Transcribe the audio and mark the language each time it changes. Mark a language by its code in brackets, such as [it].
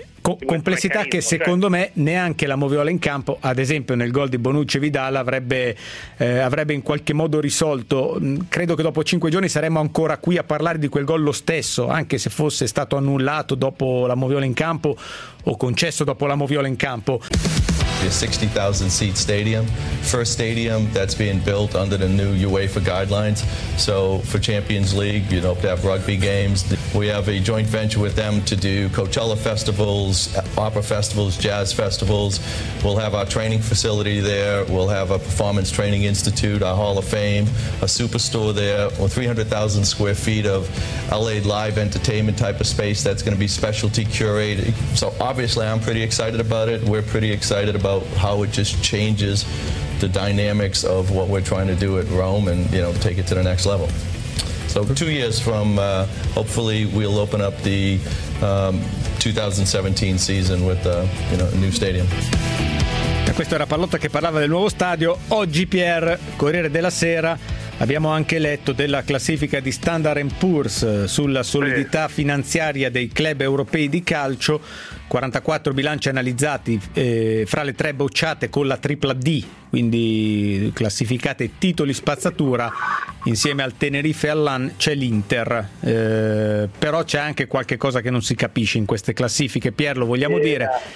[it] Complessità che secondo me neanche la moviola in campo, ad esempio nel gol di Bonucci e Vidal, avrebbe in qualche modo risolto. Credo che dopo 5 giorni saremmo ancora qui a parlare di quel gol lo stesso, anche se fosse stato annullato dopo la moviola in campo o concesso dopo la moviola in campo. [en] The 60,000 seat stadium, first stadium that's being built under the new UEFA guidelines. So for Champions League, you know, to have rugby games, we have a joint venture with them to do Coachella festivals, opera festivals, jazz festivals. We'll have our training facility there. We'll have a performance training institute, our Hall of Fame, a superstore there, or 300,000 square feet of LA live entertainment type of space that's going to be specialty curated. So obviously, I'm pretty excited about it. We're pretty excited about how it just changes the dynamics of what we're trying to do at Rome and, you know, take it to the next level. So 2 years from hopefully we'll open up the 2017 season with you know, a new stadium. [it] Questo era Pallotta che parlava del nuovo stadio. Oggi Pier, Corriere della Sera, abbiamo anche letto della classifica di Standard & Poor's sulla solidità finanziaria dei club europei di calcio. 44 bilanci analizzati, fra le tre bocciate con la tripla D, quindi classificate titoli spazzatura, insieme al Tenerife e all'An c'è l'Inter, però c'è anche qualche cosa che non si capisce in queste classifiche, Pier, lo vogliamo dire?